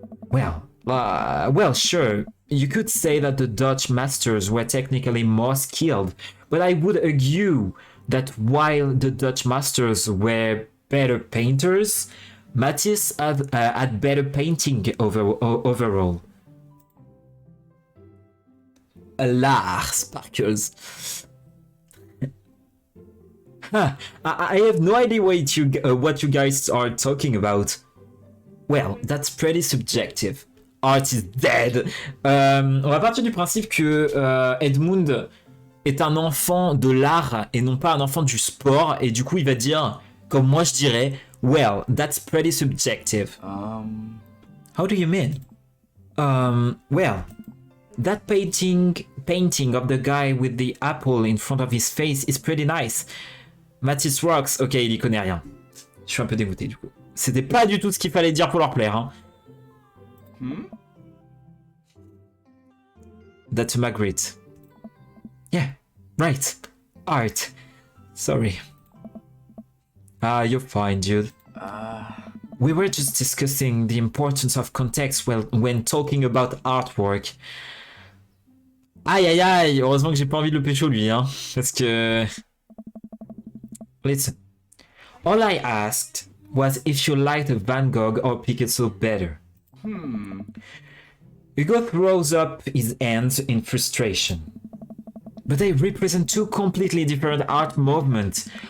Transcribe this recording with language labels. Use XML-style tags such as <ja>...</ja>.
<en>Well, sure. You could say that the Dutch masters were technically more skilled, but I would argue that while the Dutch masters were better painters, Matisse had better painting overall. L'art sparkles. I have no idea what you guys are talking about. Well, that's pretty subjective. Art is dead.</en> <fr>On va partir du principe que Edmund est un enfant de l'art et non pas un enfant du sport, et du coup il va dire, comme moi je dirais,</fr> <en>well, that's pretty subjective. How do you mean? Well, that painting of the guy with the apple in front of his face is pretty nice. Matisse rocks.</en> <fr>Ok, il y connaît rien. Je suis un peu dégoûté du coup. C'était pas du tout ce qu'il fallait dire pour leur plaire. Hein.</fr> <en>That's Magritte. Yeah, right. Art. Sorry. You're fine, dude. We were just discussing the importance of context when talking about artwork.</en> <fr>Aïe, heureusement que j'ai pas envie de le pécho lui, hein. Parce que...</fr> <en>Listen. All I asked was if you liked Van Gogh or Picasso better. Hugo throws up his hands in frustration. But they represent two completely different art movements.</en>